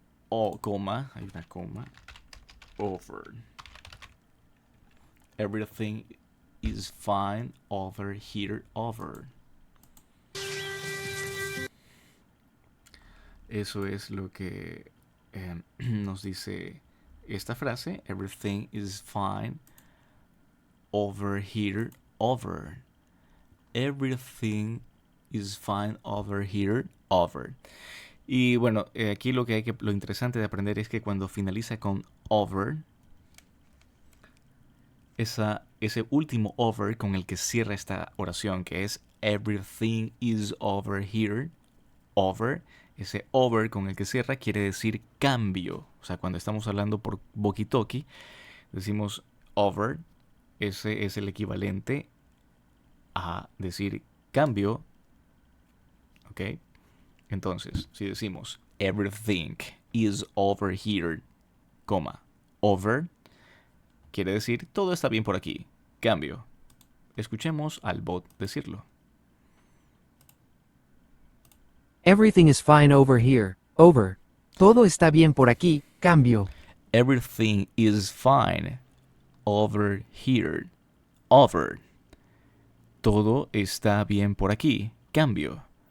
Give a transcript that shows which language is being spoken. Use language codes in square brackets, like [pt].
[es] O coma, hay una coma. Over. [en] Everything is fine over here, over. [es] Eso es lo que nos dice esta frase. [en] Everything is fine over here, over. Everything is fine over here, over. [es] Y bueno, aquí lo interesante de aprender es que cuando finaliza con over, ese último over con el que cierra esta oración, que es [en] everything is over here, over, [es] ese over con el que cierra quiere decir cambio. O sea, cuando estamos hablando por walkie-talkie, decimos over, ese es el equivalente a decir cambio. ¿Ok? Entonces, si decimos [en] everything is over here, [es] coma, over, quiere decir todo está bien por aquí, cambio. Escuchemos al bot decirlo. [en] Everything is fine over here, over. [es] Todo está bien por aquí, cambio. [en] Everything is fine over here, over. [es] Todo está bien por aquí, cambio.